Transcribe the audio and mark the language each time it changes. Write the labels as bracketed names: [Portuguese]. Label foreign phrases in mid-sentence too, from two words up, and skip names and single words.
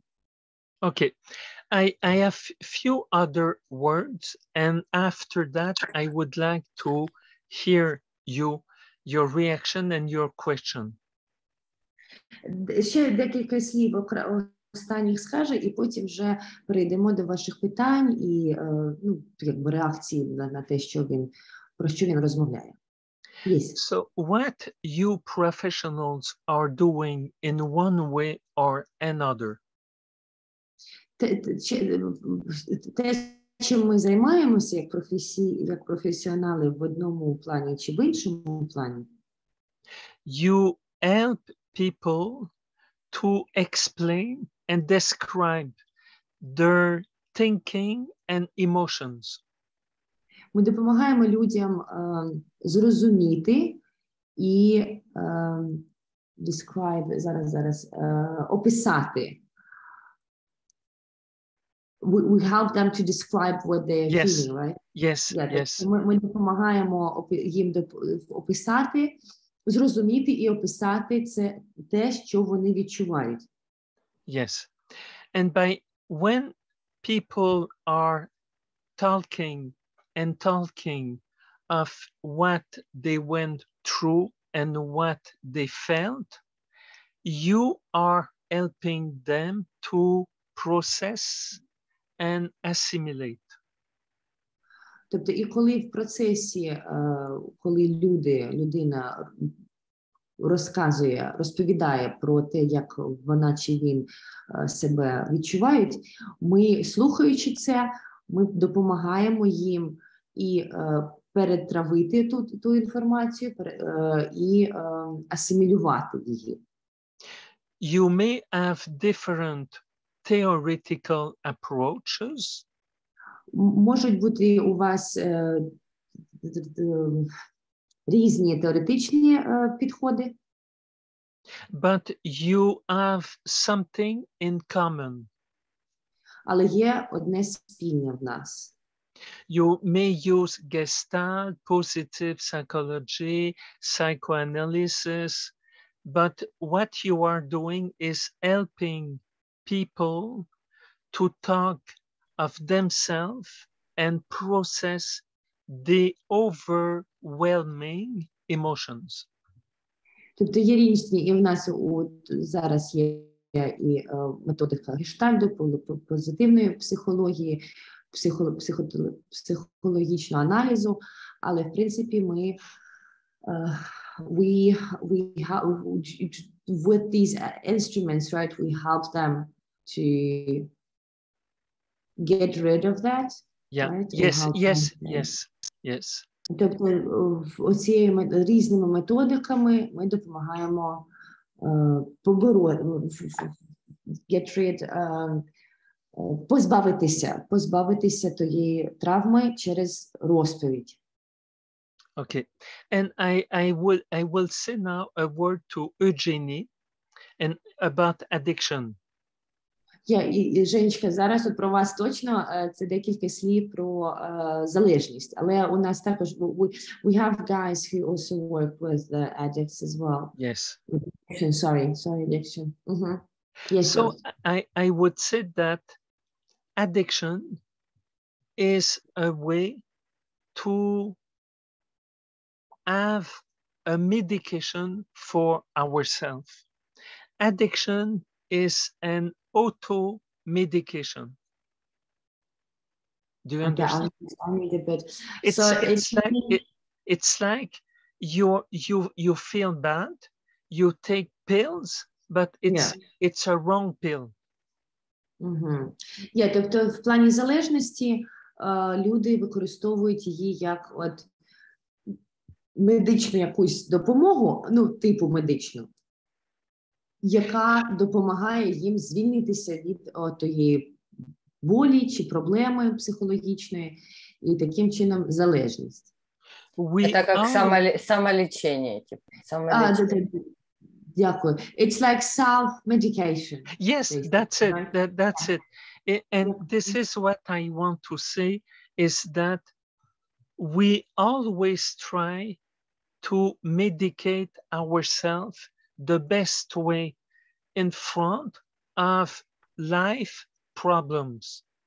[English] Okay, I have few other words, and after that I would like to hear your reaction and your question. [Ukrainian] Ще декілька слів останніх скаже, і потім вже перейдемо до ваших питань і якби реакції на те, про що він розмовляє. [English] Yes. So what you professionals are doing in one way or another? [Ukrainian] Те, чим ми займаємося як професіонали в одному плані чи в іншому плані. [English] You help people to explain and describe their thinking and emotions. [Ukrainian] Ми допомагаємо людям зрозуміти і описати. [English] We help them to describe what they're feeling, right? Yes. [Ukrainian] Ми допомагаємо їм описати, зрозуміти і описати це те, що вони відчувають. [English] Yes. And when people are talking of what they went through and what they felt, you are helping them to process and assimilate. [Ukrainian] Тобто, і коли в процесі, коли людина розповідає про те, як вона чи він себе відчувають, ми, слухаючи це, ми допомагаємо їм і перетравити ту інформацію, і асимілювати її. [English] You may have different theoretical approaches. [Ukrainian] Можуть бути у вас різні теоретичні підходи. [English] But you have something in common. [Ukrainian] Але є одне спільне в нас. [English] You may use Gestalt, positive psychology, psychoanalysis, but what you are doing is helping people to talk of themselves and process the overwhelming emotions. [Ukrainian] Тобто є різні, і в нас зараз є і методика гештальту, позитивної психології, психологічного аналізу, але в принципі ми [English] with these instruments, right, we help them to get rid of that. Yeah. Right? Yes. [Ukrainian] Тобто оцією різними методиками ми допомагаємо побороти, [English] get rid, [Ukrainian] позбавитися тієї травми через розповідь. [English] Okay, and I will say now a word to Eugenie and about addiction. [Ukrainian] І Женечка, зараз от про вас точно це декілька слів про залежність, але у нас також [English] we have guys who also work with the addicts as well. Yes. Sorry, addiction. Yes. So I would say that addiction is a way to have a medication for ourselves. Addiction is an auto-medication. Do you understand? I need a bit. It's like you feel bad, you take pills, but it's a wrong pill. [Ukrainian] Тобто в плані залежності люди використовують її як от медичну якусь допомогу, типу медичну, яка допомагає їм звільнитися від тієї болі чи проблеми психологічної, і таким чином залежність. [Russian] Это как самолечение. [Ukrainian] Дякую. [English] It's like self-medication. Yes, that's it. That's it. And this is what I want to say, is that we always try to medicate ourselves the best way in front of life problems.